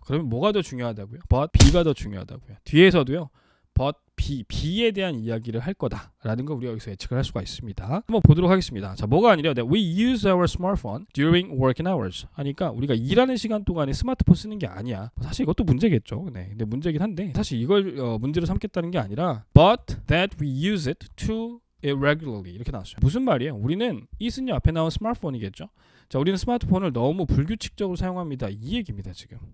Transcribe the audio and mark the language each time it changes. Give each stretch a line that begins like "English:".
Korean: 그러면 뭐가 더 중요하다고요? But B가 더 중요하다고요. 뒤에서도요. but B에 대한 이야기를 할 거다라는 걸 우리가 여기서 예측을 할 수가 있습니다. 한번 보도록 하겠습니다. 자, 뭐가 아니라
English: We use our smartphone during working hours.
Korean: 하니까 우리가 일하는 시간 동안에 스마트폰 쓰는 게 아니야. 사실 이것도 문제겠죠. 네, 근데 문제긴 한데 사실 이걸 문제로 삼겠다는 게 아니라
English: But that we use it to irregularly
Korean: 이렇게 나왔어요. 무슨 말이에요? 우리는 it은요 앞에 나온 스마트폰이겠죠. 자, 우리는 스마트폰을 너무 불규칙적으로 사용합니다. 이 얘기입니다, 지금.